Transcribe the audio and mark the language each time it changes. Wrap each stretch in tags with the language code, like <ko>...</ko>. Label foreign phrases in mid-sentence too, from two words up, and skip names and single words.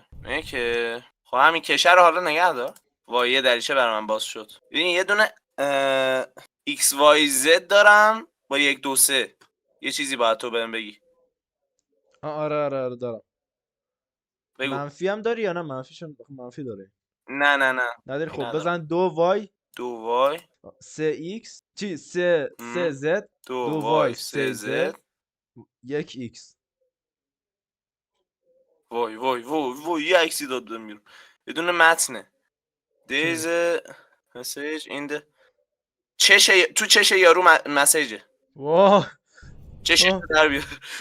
<fa>میگه که خب همین کشه رو حالا نگه دار. وای یه دریچه برای من باز شد. ببین یه دونه XYZ دارم با 1 2 3. یه چیزی باید تو بهم بگی. آره دارم. بگو. منفی هم داری یا نه؟ منفی داره. نه نداری؟ خب ندارم. بزن 2y 2y 3x چی 3z 2y 2y 3z 3z. 1x. وای یه عکسی داد بهم بیرون. بدون متنه.</fa> <en>these message</en> <fa>این تو چش یارو مسیجه. واه چشش در بیار.</fa>